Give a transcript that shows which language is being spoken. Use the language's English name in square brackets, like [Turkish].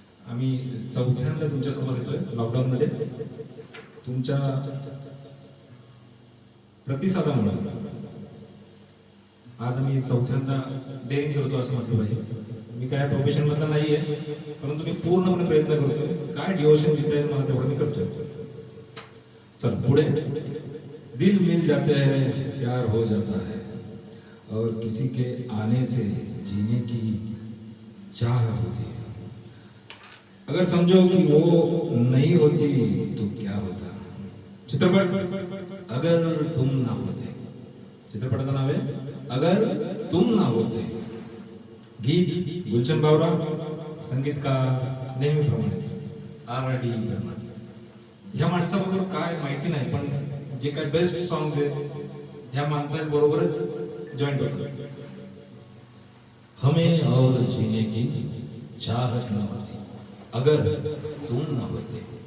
[Marathi] आम्ही चौथ्यांदा तुमच्या समोर येतोय लॉकडाऊन मध्ये. तुमच्या प्रतिसादामुळे आज आम्ही चौथ्यांदा डेअरिंग करतो असं म्हटलं पाहिजे. मी काय प्रोफेशन मधला नाहीये परंतु मी पूर्णपणे प्रयत्न करतोय. काय डिवोशन जिथे आहे मला तेवढं मी करतोय. चल पुढे. [Hindi] दिल मिल जाते हैं प्यार हो जाता है और किसी के आने से जीने की चाह होती है. अगर समझो कि वो नहीं होती तो क्या होता. [Marathi] चित्रपट अगर तुम ना होते. चित्रपटाचं नाव आहे अगर तुम ना होते. गीत गुलशन बावरा. संगीतकार नेहमीप्रमाणेच R.D. बर्मन. ह्या माणसाबरोबर काय माहिती नाही पण जे काय बेस्ट सॉंग आहेत ह्या माणसाबरोबरच जॉईंट होतात. [Hindi] हमें और जीने की चाहत न होती अगर तुम ना होते.